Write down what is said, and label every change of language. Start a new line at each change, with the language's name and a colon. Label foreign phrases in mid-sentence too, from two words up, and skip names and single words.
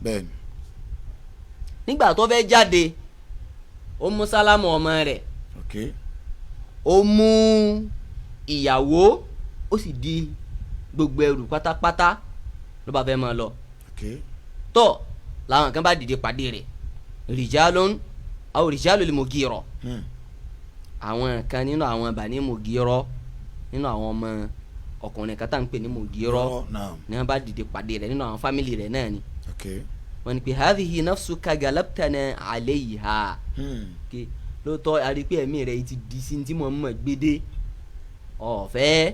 Yoruba: nígbà tó fẹ́ jáde ó mú Salama ọmọ rẹ̀ ó mú ìyàwó ó sì di gbogbo ẹrù pátápátá ló bá fẹ́ máa lọ tó làwọn kan bá dìde pàdé rẹ̀
Arabic: رجال أو رجال المغيرة
Yoruba: àwọn kan nínú àwọn Bani Mughira nínú àwọn ọmọ ọkùnrin kan tá ń pè ní Mughira ní wọn bá dìde pàdé rẹ̀ nínú àwọn fámìlì rẹ̀ náà ni wọ́n ní pé
Arabic: هذه نفسك غلبتنا عليها
Yoruba: lóòótọ́ àrípé ẹ̀mí rẹ̀ ti di sí tí mo mọ̀ gbédé ọ̀fẹ́